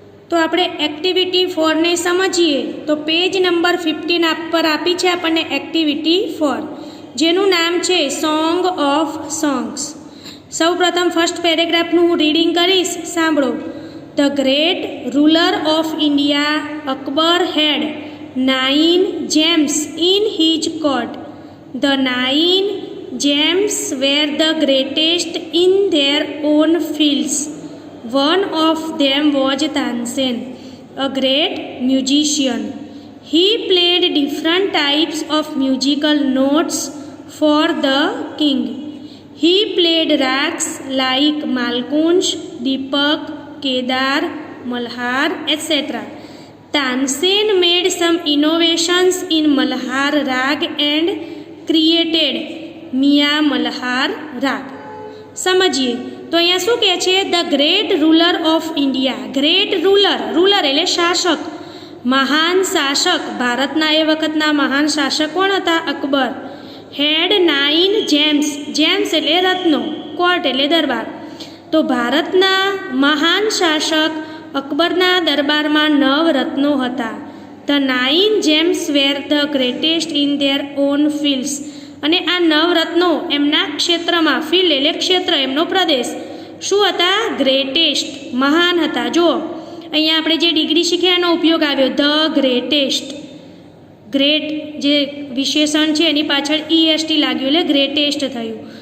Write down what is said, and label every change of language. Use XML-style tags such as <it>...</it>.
<gu>તો આપણે એક્ટિવિટી 4 ને સમજીએ. તો પેજ નંબર 15 પર આપી છે આપણને એક્ટિવિટી 4. જેનું નામ છે સોંગ ઓફ સોંગ્સ. સૌ પ્રથમ ફર્સ્ટ પેરેગ્રાફનું હું રીડિંગ કરીશ, સાંભળો.</gu> <en>The great ruler of India Akbar had 9 gems in his court. The 9 gems were the greatest in their own fields. One of them was Tansen, a great musician. He played different types of musical notes for the king. He played rags like Malkunj, Deepak, Kedar, Malhar, etc. Tansen made some innovations in Malhar rag and created Mia Malhar rag.</en> <gu>સમજીએ તો અહીંયા શું કહે છે?</gu> <en>The great ruler of India.</en> <gu>Great ruler એટલે શાસક, મહાન શાસક. ભારતના એ વખતના મહાન શાસક કોણ હતા? અકબર.</gu> <en>Had 9 gems.</en> <gu>જેમ્સ એટલે રત્નો, કોર્ટ એટલે દરબાર. તો ભારતના મહાન શાસક અકબરના દરબારમાં 9 રત્નો હતા.</gu> <en>The 9 gems were the greatest in their own fields.</en> <gu>અને આ 9 રત્નો એમના ક્ષેત્રમાં, ફિલ્ડ એટલે ક્ષેત્ર, એમનો પ્રદેશ, શું હતા? ગ્રેટેસ્ટ, મહાન હતા. જો અહીંયા આપણે જે ડિગ્રી શીખ્યા એનો ઉપયોગ આવ્યો, ધ ગ્રેટેસ્ટ. ગ્રેટ જે વિશેષણ છે એની પાછળ EST લાગ્યું એટલે ગ્રેટેસ્ટ થયું.</gu>